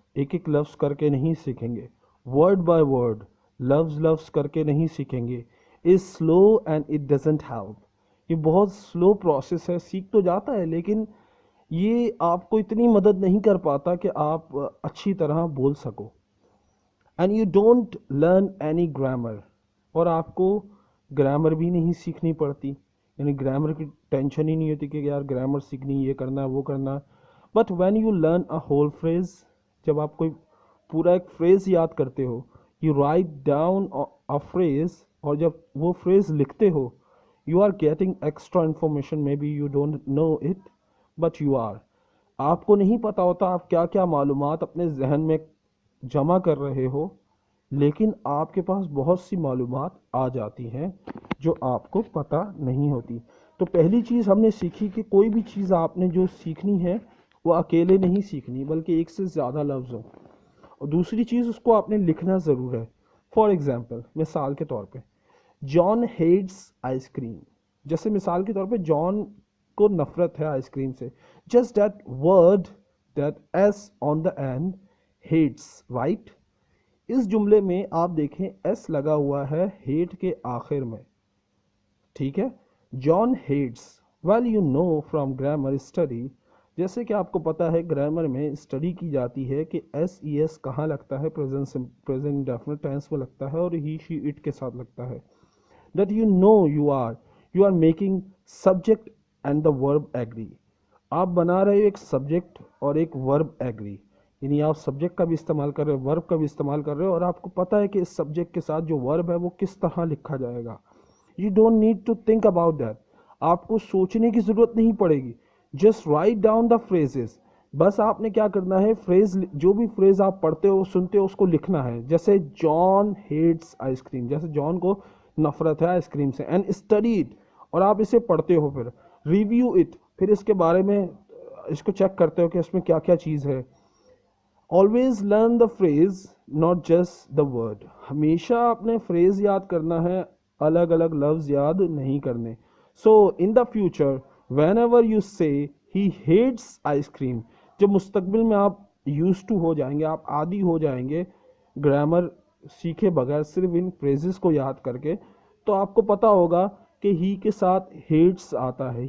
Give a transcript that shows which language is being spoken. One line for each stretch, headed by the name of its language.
Urdu: ایک ایک لفظ کر کے نہیں سیکھیں گے.
English: word by word,
Urdu: لفظ لفظ کر کے نہیں سیکھیں گے.
English: is slow and it doesn't help.
Urdu: یہ بہت سلو پروسیس ہے. سیکھ تو جاتا ہے لیکن یہ آپ کو اتنی مدد نہیں کر پاتا کہ آپ اچھی طرح بول سکو.
English: And you don't learn any grammar.
Urdu: اور آپ کو گرامر بھی نہیں سیکھنی پڑتی, یعنی گرامر کی ٹینشن ہی نہیں ہوتی کہ یار گرامر سیکھنی, یہ کرنا وہ کرنا.
English: but when you learn a whole phrase,
Urdu: جب آپ کوئی پورا ایک فریز یاد کرتے ہو,
English: you write down a phrase,
Urdu: اور جب وہ فریز لکھتے ہو,
English: you are getting extra information. Maybe you don't know it, but you are.
Urdu: آپ کو نہیں پتا ہوتا آپ کیا کیا معلومات اپنے ذہن میں جمع کر رہے ہو, لیکن آپ کے پاس بہت سی معلومات آ جاتی ہیں جو آپ کو پتہ نہیں ہوتی. تو پہلی چیز ہم نے سیکھی کہ کوئی بھی چیز آپ نے جو سیکھنی ہے وہ اکیلے نہیں سیکھنی, بلکہ ایک سے زیادہ لفظ ہوں. اور دوسری چیز, اس کو آپ نے لکھنا ضرور ہے.
English: for example,
Urdu: مثال کے طور پہ,
English: John hates ice cream.
Urdu: جیسے مثال کے طور پہ جان کو نفرت ہے آئس کریم سے.
English: Just that word, that S on the end, hates, right.
Urdu: اس جملے میں آپ دیکھیں ایس لگا ہوا ہے ہیٹ کے آخر میں, ٹھیک ہے. جان hates.
English: well you know from grammar study,
Urdu: جیسے کہ آپ کو پتا ہے گرامر میں اسٹڈی کی جاتی ہے کہ ایس ای ایس کہاں لگتا ہے, پریزنٹ انڈیفینٹ ٹینس میں لگتا ہے, اور ہی شی اٹ کے ساتھ لگتا ہے.
English: that you know you are making subject and the verb agree.
Urdu: آپ بنا رہے ہو ایک سبجیکٹ اور ایک ورب ایگری, یعنی آپ سبجیکٹ کا بھی استعمال کر رہے ہو, ورب کا بھی استعمال کر رہے ہو, اور آپ کو پتہ ہے کہ اس سبجیکٹ کے ساتھ جو ورب ہے وہ کس طرح لکھا جائے گا.
English: You don't need to think about that.
Urdu: آپ کو سوچنے کی ضرورت نہیں پڑے گی.
English: Just write down the phrases.
Urdu: بس آپ نے کیا کرنا ہے, فریز, جو بھی فریز آپ پڑھتے ہو سنتے ہو اس کو لکھنا ہے. جیسے
English: John hates ice cream,
Urdu: جیسے جان کو نفرت ہے آئس کریم سے.
English: and study it,
Urdu: اور آپ اسے پڑھتے ہو, پھر
English: review it,
Urdu: پھر اس کے بارے میں اس کو چیک کرتے ہو کہ اس میں کیا کیا چیز ہے.
English: Always learn the phrase, not just the word.
Urdu: ہمیشہ اپنے فریز یاد کرنا ہے, الگ الگ لفظ یاد نہیں کرنے.
English: so in the future whenever you say he hates ice cream,
Urdu: جب مستقبل میں آپ یوز ٹو ہو جائیں گے, آپ عادی ہو جائیں گے گرامر سیکھے بغیر, صرف ان فریزز کو یاد کر کے, تو آپ کو پتا ہوگا کہ ہی کے ساتھ ہیٹس آتا ہے.